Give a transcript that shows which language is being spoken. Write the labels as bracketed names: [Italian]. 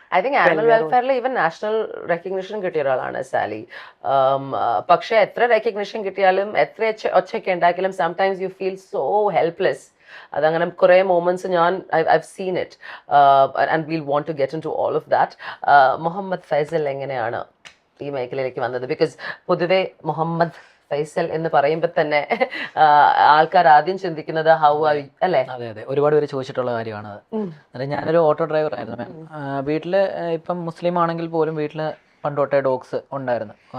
[English] I think animal welfare even national recognition [Malayalam] കിട്ടിയ ഒരാളാണ് [English] Sally. [Malayalam] പക്ഷേ എത്ര റെക്കഗ്നിഷൻ കിട്ടിയാലും എത്ര ഒച്ചയൊക്കെ ഉണ്ടാക്കിയാലും [English] sometimes you feel so helpless. [Malayalam] അതങ്ങനെ കുറേ [English] moments [Malayalam] ഞാൻ [English] I've seen it, and we'll want to get into all of that. [Malayalam] Muhammad Faisal എങ്ങനെയാണ് ഈ മേഖലയിലേക്ക് വന്നത്? ബിക്കോസ് പൊതുവെ മുഹമ്മദ് ഫൈസൽ എന്ന് പറയുമ്പോൾ തന്നെ ആൾക്കാർ ആദ്യം ചിന്തിക്കുന്നത് [English] how are you [Malayalam] അല്ലേ? അതെ, ഒരുപാട് പേര് ചോദിച്ചിട്ടുള്ള കാര്യമാണത്. അതായത് ഞാനൊരു ഓട്ടോ ഡ്രൈവർ ആയിരുന്നു മാം. വീട്ടിൽ ഇപ്പം മുസ്ലിം ആണെങ്കിൽ പോലും വീട്ടിൽ പണ്ട് തൊട്ടേ ഡോഗ്സ് ഉണ്ടായിരുന്നു.